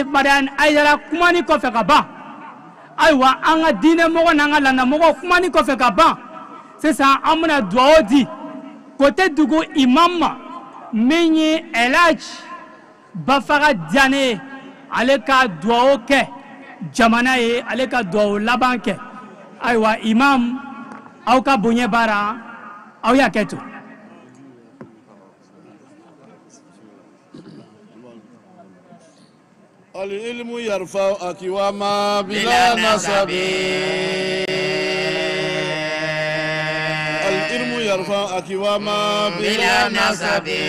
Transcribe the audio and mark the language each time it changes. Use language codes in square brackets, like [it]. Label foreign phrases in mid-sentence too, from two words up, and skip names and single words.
[bm] Mariane Aidara kumani kɔfɛ ka ban aywa an ka diinɛ mɔgɔ n'an ka landa mɔgɔ kumani kɔfɛ ka ban sisan an bɛna dugawu di côté dugu imam ma min ye Elhaj Bafaga Diané ale ka dugawu kɛ jamana ye ale ka dugawu laban kɛ aywa imam aw ka bonya bara aw y'a kɛ to [ar] العلم يرفع أكواما بلا نسب العلم يرفع أكواما بلا نسب